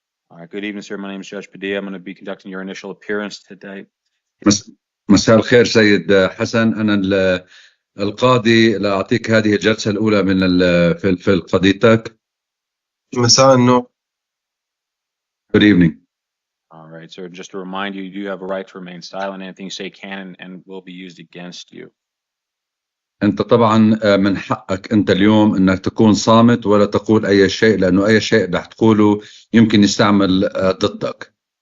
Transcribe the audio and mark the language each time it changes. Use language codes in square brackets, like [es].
[en] All right. Good evening, sir. My name is Judge Padilla. I'm going to be conducting your initial appearance today. [ar] مساء الخير سيد حسن، أنا القاضي لأعطيك هذه الجلسة الأولى من في قضيتك. مساء النور. [en] Good evening. All right, sir. Just to remind you, you do have a right to remain silent. Anything you say can and will be used against you. [ar] أنت طبعا من حقك أنت اليوم أنك تكون صامت ولا تقول أي شيء، لأنه أي شيء رح تقوله يمكن يستعمل ضدك.